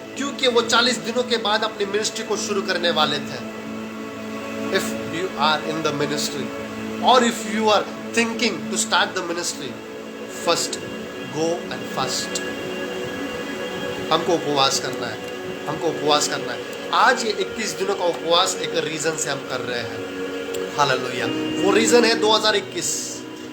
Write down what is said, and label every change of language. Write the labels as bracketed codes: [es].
[hi] क्योंकि वो 40 दिनों के बाद अपनी मिनिस्ट्री को शुरू करने वाले थे। [en] If you are in the ministry or if you are thinking to start the ministry, first go and fast. [hi] हमको उपवास करना है, हमको उपवास करना है। आज ये 21 दिनों का उपवास एक रीजन से हम कर रहे हैं। हालेलुया। वो रीजन है 2021।